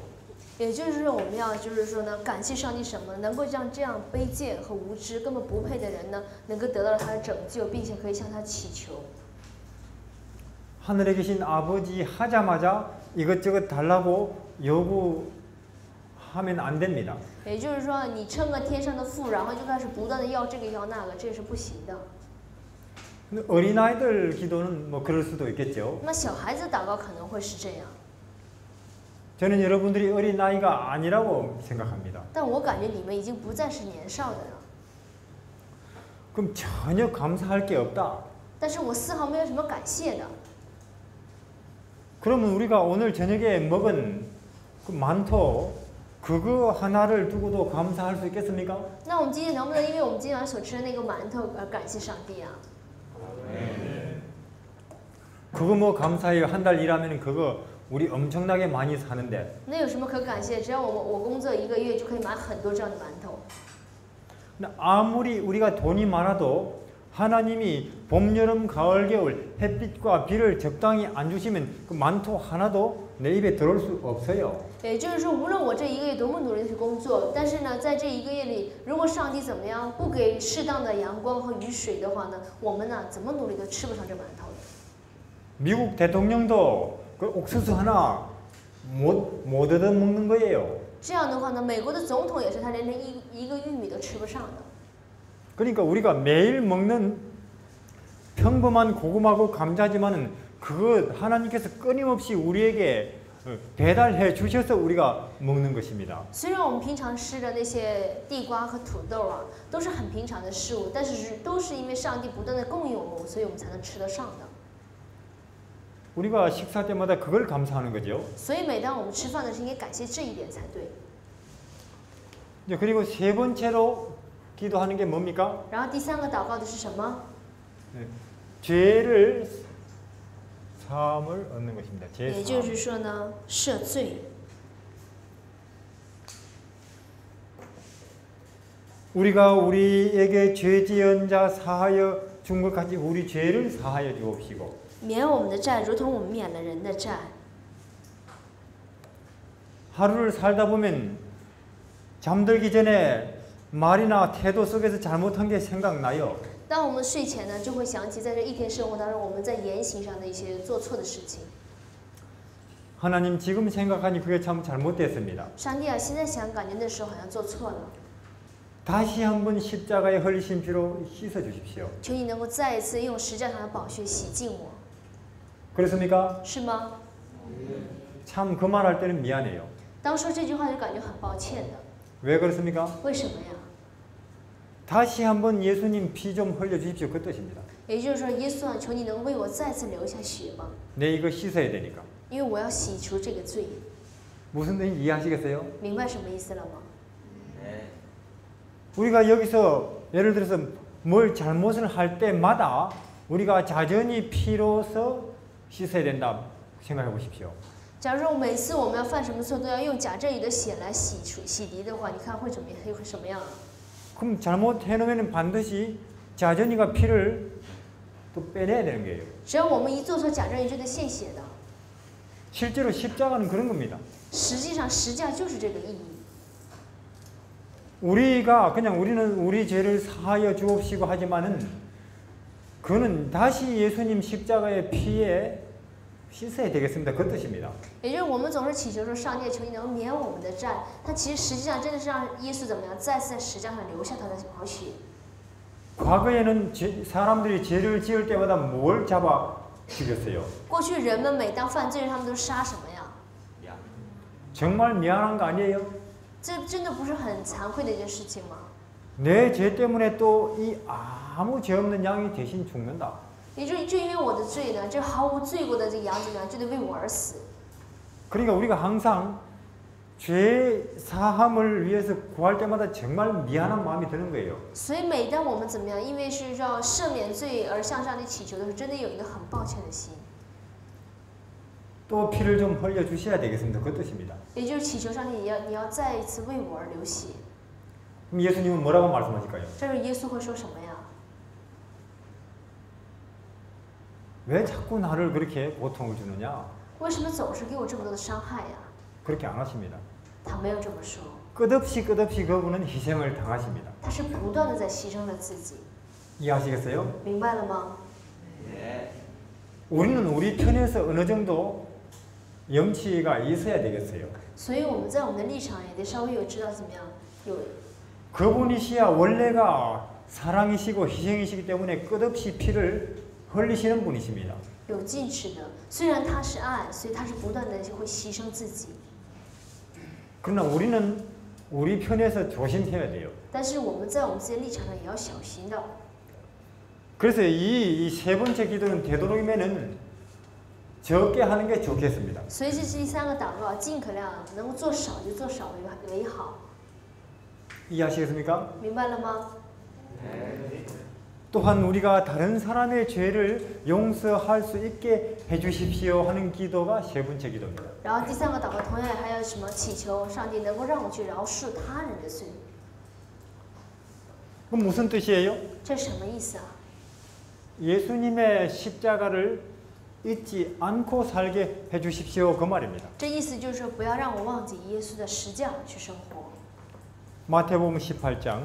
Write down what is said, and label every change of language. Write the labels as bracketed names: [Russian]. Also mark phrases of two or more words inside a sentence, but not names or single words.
[Chinese] 也就是说，我们要就是说呢，感谢上帝什么？能够让这样卑贱和无知、根本不配的人呢，能够得到他的拯救，并且可以向他祈求。 [Korean] 하늘에 계신 아버지 하자마자 이것저것 달라고 요구하면 안 됩니다. [Chinese] 也就是说，你称个天上的父，然后就开始不断的要这个要那个，这是不行的。 [Korean] 어린아이들 기도는 뭐 그럴 수도 있겠죠. [Chinese] 那么小孩子祷告可能会是这样， [Korean] 저는 여러분들이 어린아이가 아니라고 생각합니다. [Chinese] 但我感觉你们已经不再是年少的了。 [Korean] 그럼 전혀 감사할 게 없다. [Chinese] 但是我丝毫没有什么感谢的。 [Korean] 그러면 우리가 오늘 저녁에 먹은 그 만토 그거 하나를 두고도 감사할 수 있겠습니까? [Chinese] 那我们今天能不能因为我们今晚所吃的那个馒头而感谢上帝啊？ [Korean] 그거 뭐 감사해요. 한 달 일하면 그거 우리 엄청나게 많이 사는데. [Chinese] 那有什么可感谢？只要我工作1个月就可以买很多这样的馒头。 [Korean] 아무리 우리가 돈이 많아도 하나님이 봄, 여름, 가을, 겨울 햇빛과 비를 적당히 안 주시면 그 만토 하나도 내 입에 들어올 수 없어요. [Chinese] 也就是说，无论我这1个月多么努力的去工作，但是呢，在这1个月里，如果上帝怎么样不给适当的阳光和雨水的话呢，我们呢怎么努力都吃不上这馒头的。 [Korean] 미국 대통령도 그 옥수수 하나 못 얻어 먹는 거예요. [Chinese] 这样的话呢，美国的总统也是，他连一个玉米都吃不上的。 [Korean] 그러니까 우리가 매일 먹는 평범한 고구마고 감자지만은 그거 하나님께서 끊임없이 우리에게 배달해 주셔서 우리가 먹는 것입니다. [Chinese] 虽然我们平常吃的那些地瓜和土豆啊，都是很平常的事物，但是都是因为上帝不断的供应我们，所以我们才能吃得上的。 [Korean] 우리가 식사 때마다 그걸 감사하는 거죠. [Chinese] 所以每当我们吃饭的时候，应该感谢这一点才对。 [Korean] 그리고 세 번째로 기도하는 게 뭡니까? [Chinese] 然后第3个祷告的是什么？ [Korean] 죄를 사함을 얻는 것입니다. [Chinese] 也 [Korean] 죄 [Chinese] 就 [Korean] 사함. [Chinese] 是说呢，赦罪。 [Korean] 우리가 우리에게 죄 지은 자 사하여 준 것 같이 우리 죄를 사하여 주옵시고. [Chinese] 免我们的债，如同我们免了人的债。 [Korean] 하루를 살다 보면 잠들기 전에 말이나 태도 속에서 잘못한 게 생각나요. [Chinese] 当我们睡前呢，就会想起在这一天生活当中，我们在言行上的一些做错的事情。 [Korean] 하나님 지금 생각하니 그게 참 잘못됐습니다. [Chinese] 上帝啊，现在想，感觉那时候好像做错了， [Korean] 다시 한번 십자가에 흘리신 피로 씻어 주십시오. [Chinese] 求你能够再一次用十架上的宝血洗净我， [Korean] 그렇습니까? [Chinese] 是吗？ [Korean] 참 그 말할 때는 미안해요. [Chinese] 当说这句话就感觉很抱歉的， [Korean] 왜 그렇습니까? [Chinese] 为什么呀？ [Korean] 다시 한번 예수님 피 좀 흘려 주십시오. 그 뜻입니다. [Chinese] 也就是说，耶稣啊，求你能为我再次流下血吧， [Korean] 내 이거 씻어야 되니까. [Chinese] 因为我要洗除这个罪。 [Korean] 무슨 뜻인지 이해하시겠어요? [Chinese] 明白什么意思了吗？ [Korean] 우리가 여기서 예를 들어서 뭘 잘못을 할 때마다 우리가 자전히 피로서 씻어야 된다 생각해 보십시오. [Chinese] 假如说每次我们要犯什么错都要用假正义的血来洗涤的话，你看会怎么样？会什么样啊？ [Korean] 그럼 잘못해 놓으면 반드시 자전이가 피를 또 빼내야 되는 거예요. [Chinese] 只要我们一做错假正义，就得献血的。 [Korean] 실제로 십자가는 그런 겁니다. [Chinese] 实际上，十架就是这个意义。 [Korean] 우리가 그냥 우리는 우리 죄를 사하여 주옵시고 하지만은 그는 다시 예수님 십자가의 피에 씻어야 되겠습니다. 그 뜻입니다. [Chinese] 也就是我们总是祈求说，上帝求你能免我们的债，但其实实际上真的是让耶稣怎么样，再次在十架上留下他的宝血。 [Korean] 과거에는 사람들이 죄를 지을 때마다 뭘 잡아 죽였어요? [Chinese] 过去人们每当犯罪，他们都杀什么呀？ [Korean] 정말 미안한 거 아니에요? [Chinese] 这真的不是很惭愧的一件事情吗？ [Korean] 내 죄 때문에 또 이 아무 죄 없는 양이 대신 죽는다. [Chinese] 也就因为我的罪呢，这毫无罪过的这个羊子呢，就得为我而死。 [Korean] 그러니까 우리가 항상 죄 사함을 위해서 구할 때마다 정말 미안한 마음이 드는 거예요. [Chinese] 所以每当我们怎么样，因为是要赦免罪而向上帝祈求的时候，真的有一个很抱歉的心。 [Korean] 또 피를 좀 흘려 주셔야 되겠습니다. 그 뜻입니다. [Chinese] 也就是祈求上帝，你要再一次为我而流血。 [Korean] 그럼 예수님은 뭐라고 말씀하실까요? [Chinese] 这时候耶稣会说什么呀？ [Korean] 왜 자꾸 나를 그렇게 고통을 주느냐? [Chinese] 为什么总是给我这么多的伤害呀？ [Korean] 그렇게 안 하십니다. [Chinese] 他没有这么说， [Korean] 끝없이 그분은 희생을 당하십니다. [Chinese] 他是不断的在牺牲着自己， [Korean] 이해하시겠어요? [Chinese] 明白了吗？ [Korean] 우리는 우리 편에서 어느 정도 염치가 있어야 되겠어요. [Chinese] 所以我们在我们的立场也得稍微有知道怎么样，有 [Korean] 그분이시야 원래가 사랑이시고 희생이시기 때문에 끝없이 피를 흘리시는 분이십니다. [Chinese] 有矜持的。虽然他是爱，所以他是不断的会牺牲自己。 [Korean] 그러나 우리는 우리 편에서 조심해야 돼요. [Chinese] 但是我们在我们自己的立场上也要小心的。 [Korean] 그래서 이 세 번째 기도는 되도록이면은 적게 하는 게 좋겠습니다. [Chinese] 所以这是第三个祷告，尽可量能够做少就做少为好， [Korean] 이해하시겠습니까? [Chinese] 明白了吗？ [Korean] 또한 우리가 다른 사람의 죄를 용서할 수 있게 해주십시오 하는 기도가 세 번째 기도입니다. [Chinese] 然后第三个祷告同样还要什么祈求上帝能够让我去饶恕他人的罪， [Korean] 그럼 무슨 뜻이에요? [Chinese] 这什么意思啊？ [Korean] 예수님의 십자가를 잊지 않고 살게 해주십시오 그 말입니다. [Chinese] 这意思就是说不要让我忘记耶稣的十架去生活。 [Korean] 마태복음 18장